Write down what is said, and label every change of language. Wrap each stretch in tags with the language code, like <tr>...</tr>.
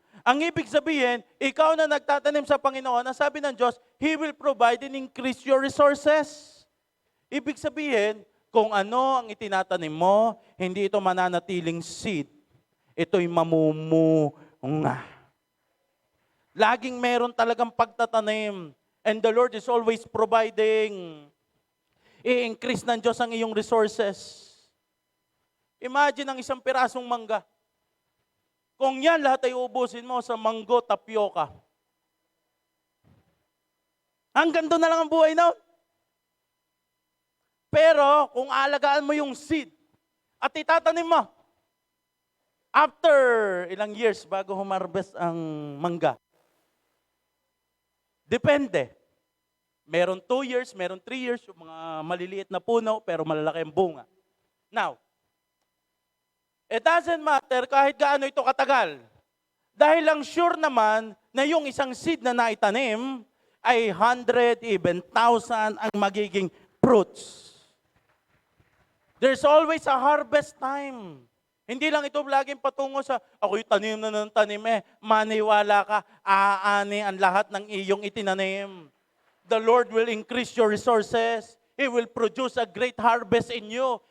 <tl>Ang ibig sabihin, ikaw na nagtatanim sa Panginoon, ang sabi ng Diyos,</tl> <en>He will provide and increase your resources.</en> <tl>Ibig sabihin, kung ano ang itinatanim mo, hindi ito mananatiling seed. Ito'y mamumunga. Laging meron talagang pagtatanim.</tl> <en>And the Lord is always providing.</en> <tl>I-increase ng Diyos ang iyong resources. Imagine ang isang pirasong mangga. Kung yan lahat ay ubusin mo sa manggo tapioca. Hanggang doon na lang ang buhay na. Pero kung alagaan mo yung seed at itatanim mo,</tl> <en>after ilang years</en> <tl>bago humarvest ang mangga, depende. Meron 2 years, meron 3 years, yung mga maliliit na puno, pero malalaki ang bunga.</tl> <en>Now, it doesn't matter</en> <tl>kahit gaano ito katagal. Dahil lang sure naman na yung isang seed na naitanim ay 100, even 1,000 ang magiging fruits.</tl> <en>There's always a harvest time.</en> <tl>Hindi lang ito laging patungo sa, ako'y tanim na ng tanim maniwala ka, aani ang lahat ng iyong itinanim.</tl> <en>The Lord will increase your resources. He will produce a great harvest in you.</en>